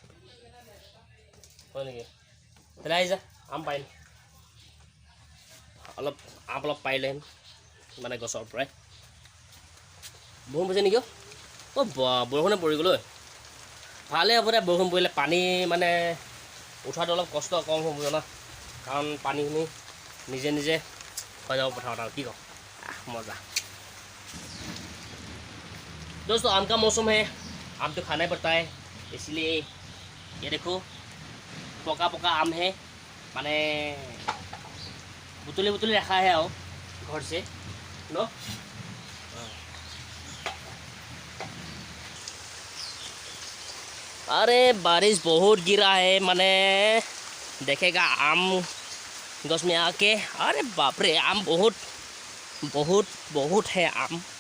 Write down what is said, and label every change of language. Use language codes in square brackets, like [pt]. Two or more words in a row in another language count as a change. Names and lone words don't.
[as] হয় নেকি তেলে আহি যা আম পাৰিম অলপ পাৰিলেহেঁতেন মানে গছৰ পৰাই বৰষুণ পৰিছে নেকি অ' বৰষুণে পৰি গ'ল ভালেই হ'ব দে বৰষুণ পৰিলে পানী মানে উঠাটো অলপ কষ্ট কম হ'ব জানা কাৰণ পানীখিনি নিজে নিজে হৈ যাব পথাৰত আৰু কি কওঁ मज़ा [hi] दोस्तों आम का मौसम है आम तो खाना ही पड़ता है इसलिए ये देखो पका पका आम है माने बुतले बुतले रखा है आओ घर से नो अरे बारिश बहुत गिरा है माने देखेगा आम गछ में आके अरे बाप रे आम बहुत बहुत बहुत है आम